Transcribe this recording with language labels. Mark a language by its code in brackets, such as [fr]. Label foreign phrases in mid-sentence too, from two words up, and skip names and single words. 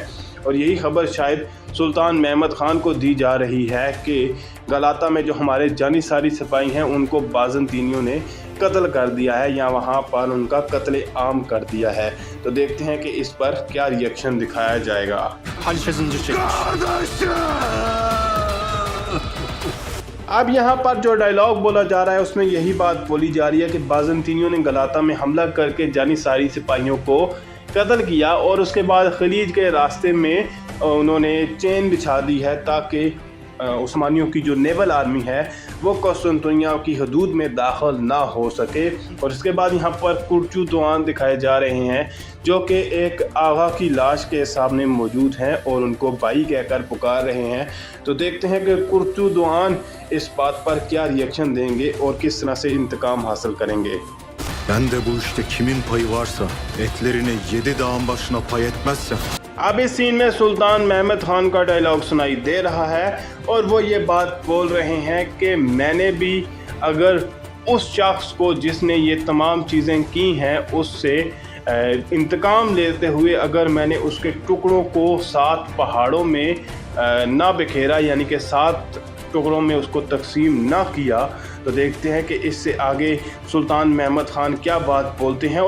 [ur] اور یہی خبر شاید سلطان محمد خان کو دی جا رہی ہے کہ غلطہ میں جو ہمارے جانی ساری سپاہی ہیں ان کو بازنطینیوں نے قتل کر دیا ہے یا وہاں پر ان کا قتلِ عام کر دیا ہے. تو دیکھتے ہیں کہ اس پر کیا ری ایکشن دکھایا جائے گا. [tr] Haliç'e zincir çekmiş. [ur] اب یہاں پر جو ڈائیلاگ بولا جا رہا ہے اس میں یہی بات بولی جا رہی ہے کہ بازنطینیوں نے غلطہ میں حملہ کر کے جانی ساری سپاہیوں کو قتل کیا اور اس کے بعد خلیج کے راستے میں انہوں نے چین بچھا دی ہے تاکہ عثمانیوں کی جو [en] naval army [ur] ہے وہ قسطنطنیہ کی حدود میں داخل نہ ہو سکے. اور اس کے بعد یہاں پر کرچو دوعان دکھائے جا رہے ہیں جو کہ ایک آغا کی لاش کے سامنے موجود ہیں اور ان کو بھائی کہہ کر پکار رہے ہیں. تو دیکھتے ہیں کہ کرچو دوعان اس بات پر کیا ری ایکشن دیں گے اور کس طرح سے انتقام حاصل کریں گے. [tr] Ben de bu işte kimin payı varsa etlerine 7 dağın başına pay etmezsem. [ur] اب اس سین میں سلطان محمد خان کا ڈائیلاگ سنائی دے رہا ہے اور وہ یہ بات بول رہے ہیں کہ میں نے بھی اگر اس شخص کو جس نے یہ تمام چیزیں کی ہیں اس سے انتقام لیتے ہوئے اگر میں نے اس کے ٹکڑوں کو 7 پہاڑوں میں نہ بکھیرا یعنی کہ 7 ٹکڑوں میں اس کو تقسیم نہ کیا، تو دیکھتے ہیں کہ اس سے آگے سلطان محمد خان کیا بات بولتے ہیں.